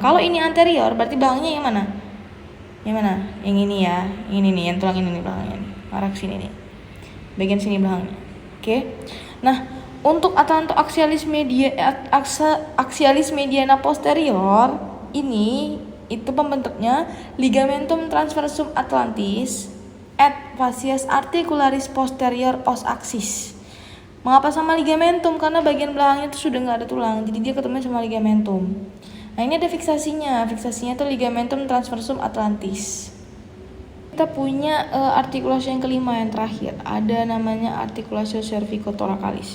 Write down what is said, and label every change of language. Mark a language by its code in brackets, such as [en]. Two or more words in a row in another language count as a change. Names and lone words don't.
[id] Kalau ini anterior, berarti belakangnya yang mana? Yang mana? Yang ini ya. Ini nih, yang tulang ini nih belakangnya nih. Arah sini nih. Bagian sini belakangnya. Oke. Nah, untuk [la] atlanto-axialis mediana posterior [id] ini itu pembentuknya [la] ligamentum transversum atlantis et fascias articularis posterior os axis. [id] Mengapa sama ligamentum? Karena bagian belakangnya itu sudah nggak ada tulang, jadi dia ketemu sama ligamentum. Nah, ini ada fiksasinya. Fiksasinya itu [la] ligamentum transversum atlantis. [id] kita punya artikulasi yang kelima yang terakhir. Ada namanya artikulasi cervicotoracalis.